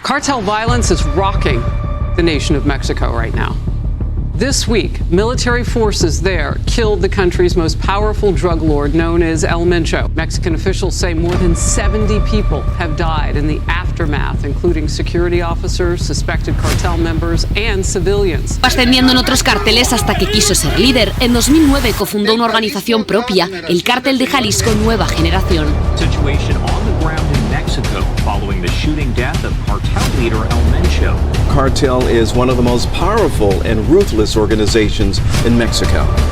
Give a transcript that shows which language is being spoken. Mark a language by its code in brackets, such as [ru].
[en] Cartel violence is rocking the nation of Mexico right now. This week, military forces there killed the country's most powerful drug lord known as El Mencho. Mexican officials say more than 70 people have died in the aftermath, including security officers, suspected cartel members, and civilians. [es] Ascendiendo en otros carteles hasta que quiso ser líder. En 2009 cofundó una organización propia, el Cartel de Jalisco Nueva Generación. [en] Situation on the ground in Mexico following the shooting death of cartel leader El Mencho. Cartel is one of the most powerful and ruthless organizations in Mexico.